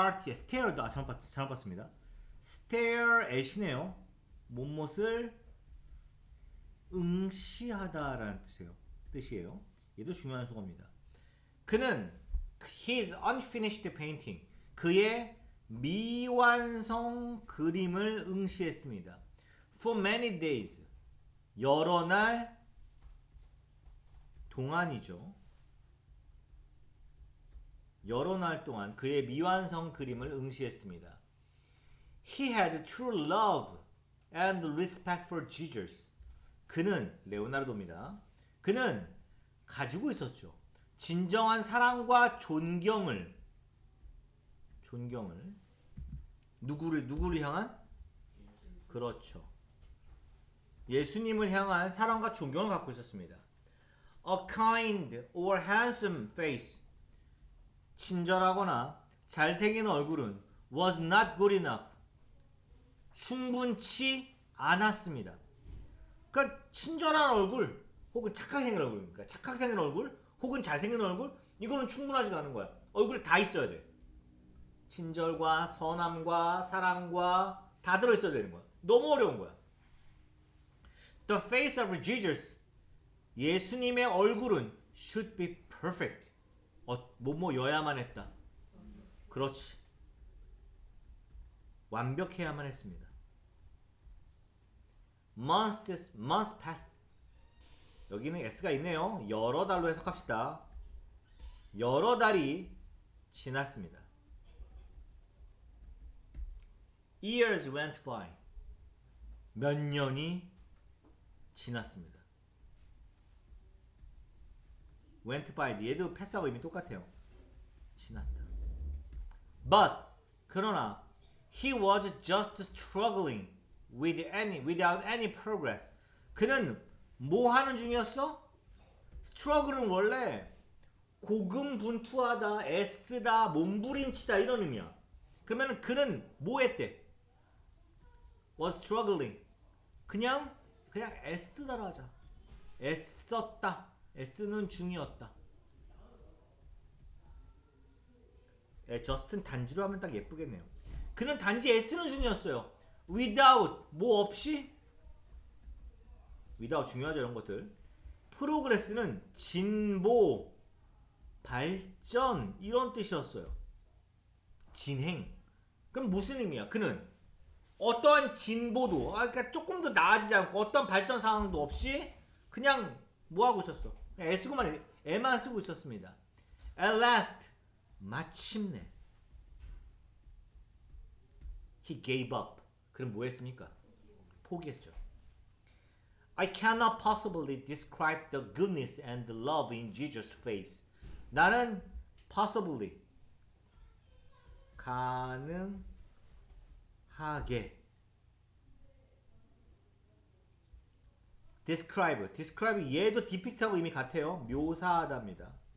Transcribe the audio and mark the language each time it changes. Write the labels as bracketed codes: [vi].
[ko] stared, 잘못 봤습니다. [en] stare at [ko] 이네요. 못못을 응시하다라는 뜻이에요. 얘도 중요한 수거입니다. 그는 [en] his unfinished painting, [ko] 그의 미완성 그림을 응시했습니다. [en] For many days, [ko] 여러 날 동안이죠. 여러 날 동안 그의 미완성 그림을 응시했습니다. [en] He had true love and respect for Jesus. [ko] 그는 레오나르도입니다. 그는 가지고 있었죠. 진정한 사랑과 존경을 누구를 향한? 그렇죠. 예수님을 향한 사랑과 존경을 갖고 있었습니다. [en] A kind or handsome face, [ko] 친절하거나 잘생긴 얼굴은 [en] was not good enough, [ko] 충분치 않았습니다. 그러니까 친절한 얼굴 혹은 착하게 생긴 얼굴, 그러니까 착하게 생긴 얼굴 혹은 잘생긴 얼굴, 이거는 충분하지가 않은 거야. 얼굴에 다 있어야 돼. 친절과 선함과 사랑과 다 들어있어야 되는 거야. 너무 어려운 거야. [en] The face of Jesus, [ko] 예수님의 얼굴은 [en] should be perfect, [ko] 뭐여야만 했다. 그렇지. 완벽해야만 했습니다. [en] months passed, [ko] 여기는 s가 있네요. 여러 달로 해석합시다. 여러 달이 지났습니다. [en] years went by, [ko] 몇 년이 지났습니다. [en] went by, [ko] 얘도 패스하고 이미 똑같아요. 지났다. [en] But, 그러나 he was just struggling without any progress. [ko] 그는 뭐 하는 중이었어? struggle은 원래 고군분투하다, 애쓰다, 몸부림치다 이런 의미야. 그러면 그는 뭐 했대? [en] was struggling. [ko] 그냥 애쓰다라 하자. 애썼다. 애쓰는 중이었다. 저스트는 단지로 하면 딱 예쁘겠네요. 그는 단지 애쓰는 중이었어요. without, 뭐 없이? without 중요하죠, 이런 것들. 프로그레스는 진보, 발전 이런 뜻이었어요. 진행. 그럼 무슨 의미야? 그는 어떠한 진보도, 그러니까 조금 더 나아지지 않고 어떤 발전 상황도 없이 그냥 뭐 하고 있었어? 애만 쓰고 있었습니다. [en] At last, 마침내 he gave up. [ko] 그럼 뭐 했습니까? 포기했죠. [en] I cannot possibly describe the goodness and the love in Jesus' face. [ko] 나는 possibly, 가능하게, describe 얘도 depict하고 이미 같아요. 묘사하다입니다.